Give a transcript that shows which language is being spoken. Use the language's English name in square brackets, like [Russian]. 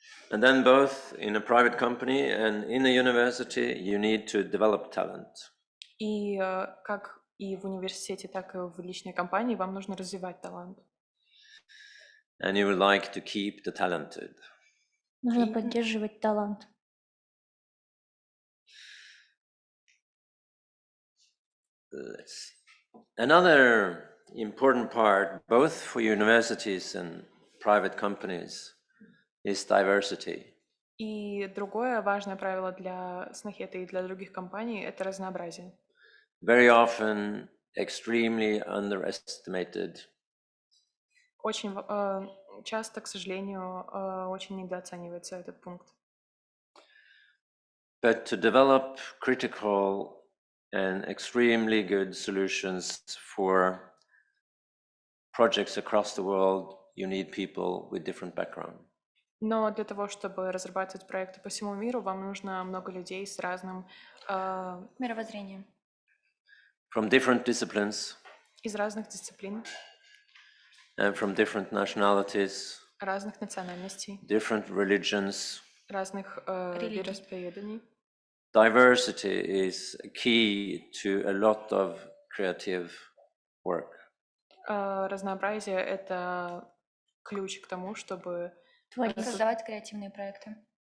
[English] And then both in a private company and in a university, you need to develop talent. [Russian] И как и в университете, так и в личной компании вам нужно развивать талант. [English] And you would like to keep the talented. [Russian] Нужно поддерживать талант. [English] Another important part, both for universities and private companies, is diversity. [Russian] И другое важное правило для Снахета и для других компаний — это разнообразие. [English] Very often extremely underestimated. [Russian] Очень часто, к сожалению, очень недооценивается этот пункт. [English] But to develop critical and extremely good solutions for projects across the world, you need people with different background. [Russian] Но для того, чтобы разрабатывать проекты по всему миру, вам нужно много людей с разным Мировоззрением. [English] From different disciplines [Russian] из разных дисциплин, [English] and from different nationalities, [Russian] разных национальностей, [English] different religions. [Russian] разных вероисповеданий. [English] Diversity is a key to a lot of creative work. [Russian] Разнообразие — это ключ к тому, чтобы Создавать креативные проекты.